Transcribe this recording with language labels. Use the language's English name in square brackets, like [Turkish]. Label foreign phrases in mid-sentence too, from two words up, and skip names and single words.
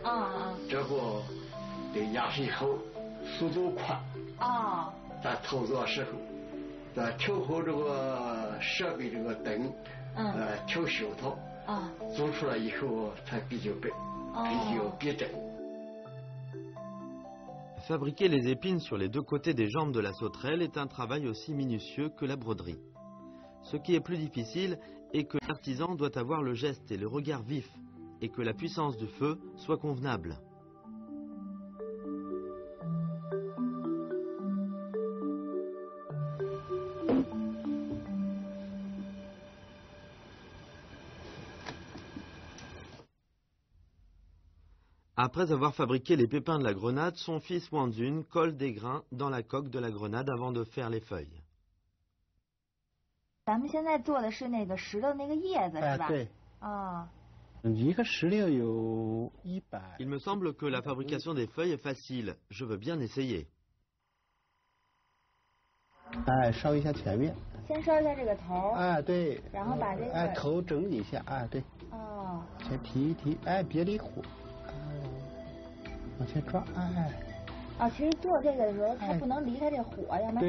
[Chinese] 这个得压实以后，速度快。在操作时候。调好这个设备这个灯，调小它，做出来以后才比较逼真。 [French] Fabriquer les épines sur les deux côtés des jambes de la sauterelle est un travail aussi minutieux que la broderie. Ce qui est plus difficile est que l'artisan doit avoir le geste et le regard vif, et que la puissance du feu soit convenable. Après avoir fabriqué les pépins de la grenade, son fils Wanjun colle des grains dans la coque de la grenade avant de faire les feuilles. [Chinese] 咱们现在做的是那个石榴那个叶子是吧？对。一个石榴有100。 [French] Il me semble que la fabrication des feuilles est facile. Je veux bien essayer. [Chinese] 烧一下前面。先烧一下这个头。对。然后把这个。头整理一下。对。先提一提。别离火。往前抓。其实做这个的时候，它不能离它这火，要不然